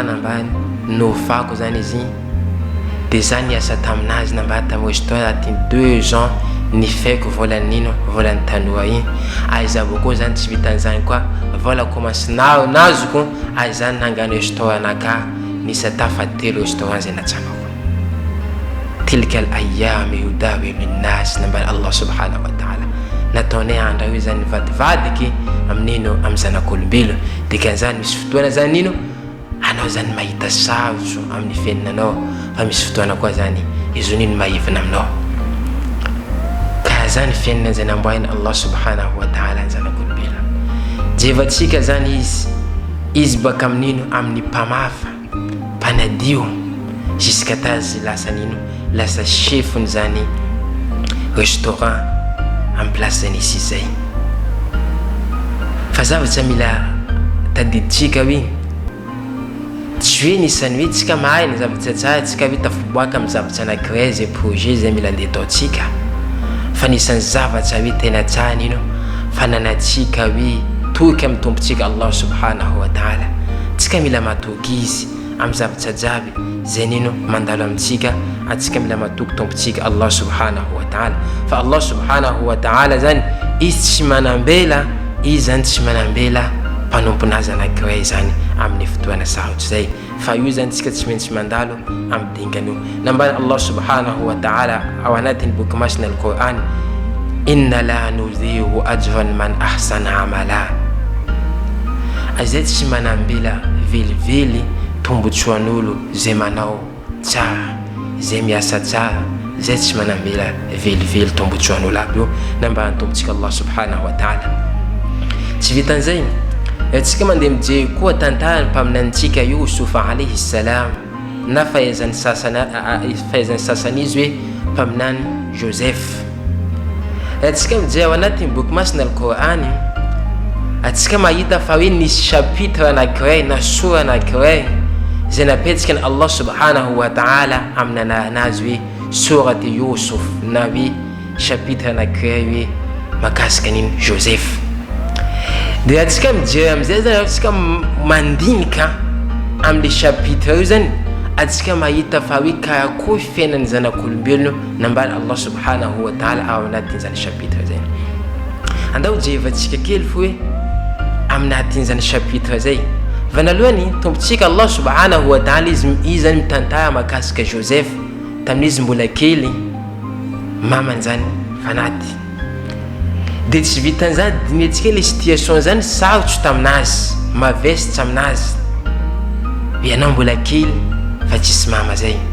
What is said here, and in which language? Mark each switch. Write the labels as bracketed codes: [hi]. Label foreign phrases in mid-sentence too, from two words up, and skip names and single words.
[mg] nambany nofako zany izy de za niasa taminazy nambany tamin'ny restaurant atiny 2 ans nifaiko volan'ino volan'ny tanora iny aiza boko zany tsy vitan'izany koa vola commence nazoko zany nangano restaurant naka nisa tafatelo restaurant zay natsangako [ar] تلك الأيام يداول الناس [mg] nambany [ar] الله سبحانه وتعالى [mg] nataonay andra io zany vadivadiky amin'ino amin'ny zanak'olombelo de kan'izany misy fotoana zany ino anao zany mahita sarotra amin'ny fiainanao fa misy fotoana koa zany izy nino maivana aminao ka zany fiainana zay namboahina [ar] الله سبحانه وتعالى [mg] ny zanak'olombelo jevatsika zany izy baka amin'ino amin'ny mpamafa panadio jusqu'à tazy lasa nino lasa chefony zany restaurant [fr] en place [mg] zany ici zay fa zavatsa mila tadiditsika hoe tsy tsy hoe nisany hoe tsika mahay ny zavatra tsara tsika hoe tafiboaka amin'ny zavatra anankiray zay projet zay mila andeha ataontsika fa nisan'ny zavatra hoe tena tsara nino fananatsika hoe toky amin'ny tompontsika [ar] الله سبحانه وتعالى. [mg] Tsika mila matoky izy amin'ny zavatra jiaby zay nino mandalo amintsika, atsika mila matoky tompontsika [ar] الله سبحانه وتعالى. [mg] Fa [ar] الله سبحانه وتعالى [mg] zany izy tsy manambela, izy zany tsy manambela mpanomponazy anankiray zany amin'ny fotoana sarotra zay, fa io zany tsika tsy maintsy mandalo amin'ny dingany io. Nambara [ar] الله سبحانه وتعالى [mg] ao anatin'ny boky masina al-Qur'an, [ar] إنا لا نضيع أجر من أحسن عملا. [mg] Azay tsy manambela velively tombotsoan'olo zay manao tsara, zay miasa tsara, zay tsy manambela velively tombotsoan'olo aby io. Nambara tompontsika [ar] الله سبحانه وتعالى. [mg] Tsy vitan'izay tsika mandeha mijery koa tantarany mpaminantsika Yusuf [ar] عليه السلام [mg] na fahaizan'ny sasany izy hoe mpaminany Joseph. Tsika mijery ao anatin'ny boky masina al-Qur'an, atsika mahita fa hoe nisy chapitre anankiray na sura anankiray zay napetsika ny [ar] الله سبحانه وتعالى [mg] amin'ny anaranazy hoe surati Yusuf na hoe chapitre anankiray hoe makasika niny Joseph. Dia atsika mijery amizay zany atsika mandinika amin'ny chapitre io zany atsika mahita fa hoe karakory fiainan'ny zanak'olombelona nambara [ar] الله سبحانه وتعالى [mg] ao anatin'izany chapitre zay. Andao jerevantsika kely fo hoe aminatin'izany chapitre zay. Vanalohany tompontsika [ar] الله سبحانه وتعالى [mg] izy zany mitantara makasika Joseph tamin'izy mbola kely mamany zany fanaty. Dia tsy vitan'izany dinetsika le situation zany sarotro taminazy, mavesitra aminazy. Ianao mbola kely fa tsisy mama zay.